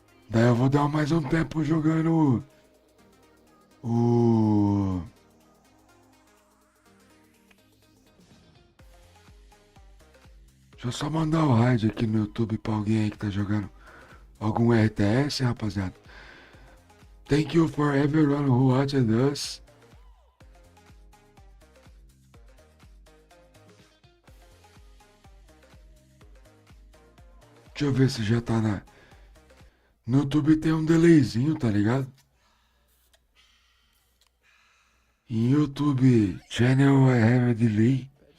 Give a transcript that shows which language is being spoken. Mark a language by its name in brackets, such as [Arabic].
[Portuguese] Daí eu vou dar mais um tempo jogando o... Deixa eu só mandar o raid aqui no YouTube pra alguém aí que tá jogando algum RTS, rapaziada. [English] Thank you for everyone who watched us. [Portuguese] Deixa eu ver se já tá na... No YouTube tem um delayzinho, tá ligado? [English] Em YouTube channel I have a delay.